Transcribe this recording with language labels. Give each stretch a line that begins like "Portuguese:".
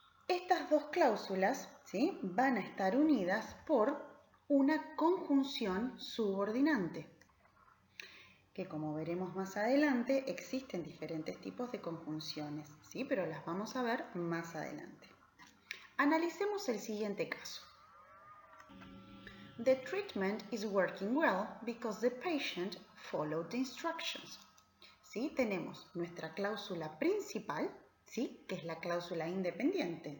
Spanish: Estas dos cláusulas, ¿sí?, van a estar unidas por una conjunción subordinante, que como veremos más adelante existen diferentes tipos de conjunciones, ¿sí?, pero las vamos a ver más adelante. Analicemos el siguiente caso.
English: The treatment is working well because the patient followed the instructions.
Spanish: ¿Sí? Tenemos nuestra cláusula principal, ¿sí?, que es la cláusula independiente.